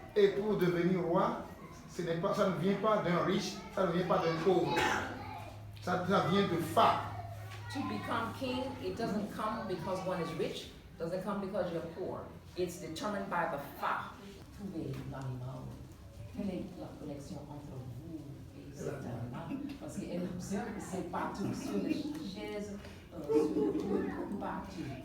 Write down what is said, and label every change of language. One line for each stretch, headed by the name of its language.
French: Et pour devenir roi, ça ne vient pas d'un riche, ça ne vient pas d'un pauvre. Ça vient de Fa.
English: To become king, it doesn't come because one is rich, doesn't come because you're poor. It's determined by the Fa.
French: Trouvez l'animal. Quelle est la connexion entre vous et cet animal? Parce qu'elle observe que c'est partout, sur les chaises, sur tout, partout.